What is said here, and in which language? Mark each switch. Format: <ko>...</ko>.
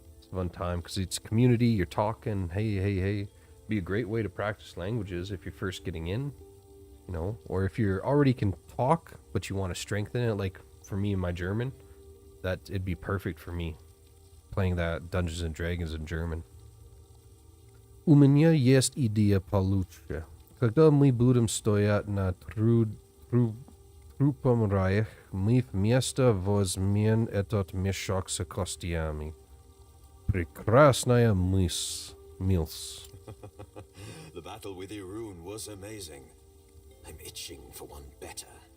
<en>It's a fun time because it's community. You're talking, hey. Be a great way to practice languages if you're first getting in, you know, or if you're already can talk but you want to strengthen it. Like for me and my German, that it'd be perfect for me playing that Dungeons and Dragons in German.</en> <ru>У меня есть идея получше. Когда мы будем стоять на трупом раях, мы вместе возьмем этот мешок с костями. Прекрасная мысль.</ru> <en>The battle with Irun was amazing. I'm itching for one better.</en>